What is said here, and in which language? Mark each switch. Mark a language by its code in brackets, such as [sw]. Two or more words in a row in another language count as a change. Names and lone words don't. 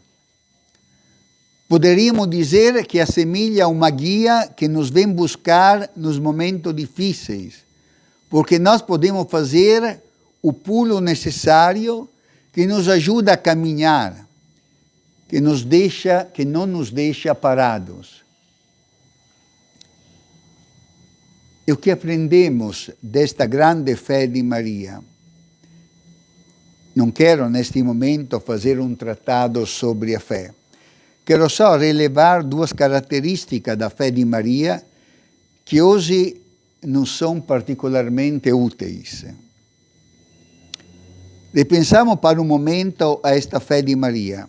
[pt] Poderíamos dizer que assemelha uma guia que nos vem buscar nos momentos difíceis, porque nós podemos fazer o pulo necessário que nos ajuda a caminhar, que não nos deixa parados. E o que aprendemos desta grande fé di Maria? Non quero neste momento fazer um tratado sobre a fé. Quero só relevar duas características da fé di Maria que hoje não são particolarmente úteis. Ripensamos para um momento a esta fé di Maria.